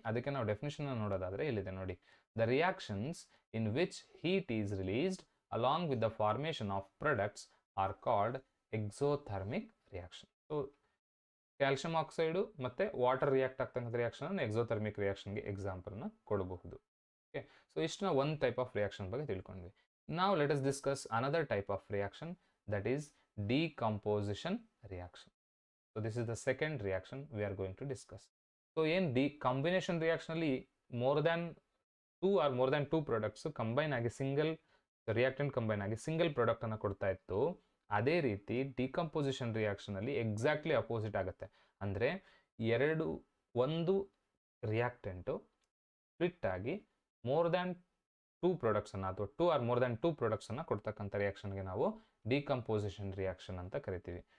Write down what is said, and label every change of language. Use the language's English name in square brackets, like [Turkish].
[Kannada] ಅದಕ್ಕೆ ನಾವು ಡೆಫಿನಿಷನ್ ನೋಡೋದಾದರೆ ಇಲ್ಲಿದೆ ನೋಡಿ, [English] The reactions in which heat is released along with the formation of products are called exothermic reaction. [Kannada] So calcium oxide ಮತ್ತು water react ಆಗ್ತಕ್ಕಂಥ reaction exothermic ರಿಯಾಕ್ಷನ್ಗೆ ಎಕ್ಸಾಂಪಲ್ನ ಕೊಡಬಹುದು. Okay, so ಇಷ್ಟನ್ನ ಒಂದು ಟೈಪ್ ಆಫ್ ರಿಯಾಕ್ಷನ್ ಬಗ್ಗೆ ತಿಳ್ಕೊಂಡ್ವಿ. [English] Now let us discuss another type of reaction, that is decomposition reaction. So this is the second reaction we are going to discuss. So in combination reaction [Kannada] ಅಲ್ಲಿ [English] more than 2 products combine [Kannada] ಆಗಿ single reactant combine ಆಗಿ single product ಅನ್ನು ಕೊಡ್ತಾ ಇತ್ತು. ಅದೇ ರೀತಿ decomposition reaction ಅಲ್ಲಿ exactly opposite ಆಗುತ್ತೆ. ಅಂದರೆ ಒಂದು ರಿಯಾಕ್ಟೆಂಟು ಸ್ಪ್ಲಿಟ್ ಆಗಿ ಮೋರ್ ದ್ಯಾನ್ 2 ಪ್ರಾಡಕ್ಟ್ಸನ್ನು ಅಥವಾ 2 ಆರ್ ಮೋರ್ ದ್ಯಾನ್ 2 ಪ್ರಾಡಕ್ಟ್ಸನ್ನು ಕೊಡ್ತಕ್ಕಂಥ ರಿಯಾಕ್ಷನ್ಗೆ ನಾವು ಡಿಕಂಪೋಸಿಷನ್ ರಿಯಾಕ್ಷನ್ ಅಂತ ಕರಿತೀವಿ.